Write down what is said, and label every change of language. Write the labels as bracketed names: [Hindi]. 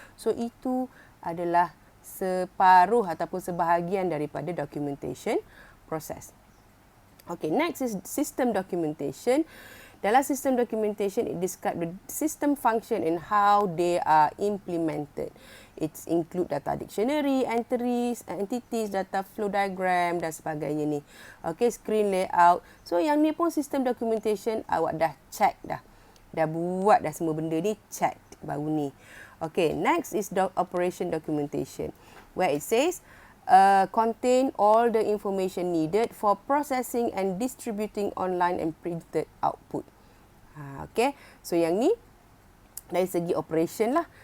[Malay] So itu adalah separuh ataupun sebahagian daripada documentation process. [English] Okay, next is system documentation. Dalam system documentation, it describe the system function and how they are implemented. It include data dictionary, entries, entities, data flow diagram [Malay] dan sebagainya ni. [English] Okay, screen layout. [Malay] So yang ni pun system documentation awak dah check dah. Dah buat dah semua benda ni, check baru ni. [English] Okay, next is operation documentation, where it says contain all the information needed for processing and distributing online and printed output. [Malay] Okay, so yang ni dari segi operation lah.